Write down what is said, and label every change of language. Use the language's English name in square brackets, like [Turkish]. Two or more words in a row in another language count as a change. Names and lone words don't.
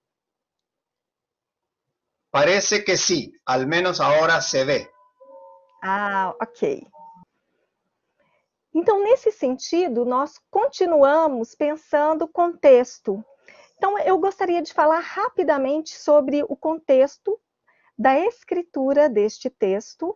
[Spanish] Parece que sí, al menos ahora se ve. Ah, ok. [Portuguese] Então, nesse sentido, nós continuamos pensando o contexto. Então, eu gostaria de falar rapidamente sobre o contexto da escritura deste texto.